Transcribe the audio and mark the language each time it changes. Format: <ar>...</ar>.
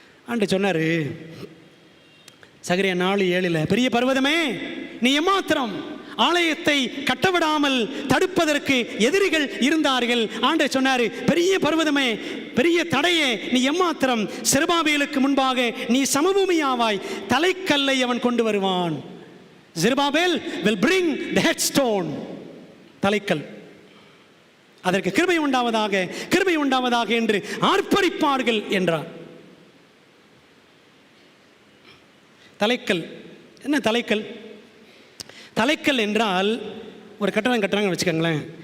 <ta>ஆண்டு சொன்னாரு சகரியா 4:7, பெரிய பர்வதமே நீ எம்மாத்திரம் ஆலயத்தை கட்டவிடாமல் தடுப்பதற்கு எதிரிகள் இருந்தார்கள். ஆண்டு சொன்னாரு, பெரிய பர்வதமே, பெரிய தடையே, நீ எம்மாத்திரம் செருபாபேலுக்கு முன்பாக நீ சமபூமியாவாய். தலைக்கல்லை அவன் கொண்டு வருவான்.</ta> <en>Zerubbabel will bring the headstone.</en> <ta>தலைக்கல். அதற்கு கிருபை உண்டாவதாக, கிருபை உண்டாவதாக என்று ஆர்ப்பரிப்பார்கள் என்றார். தலைக்கல் என்ன? தலைக்கல், தலைக்கல் என்றால் ஒரு கட்டடம் கட்டுறாங்கன்னு வச்சுக்கோங்களேன்.</ta>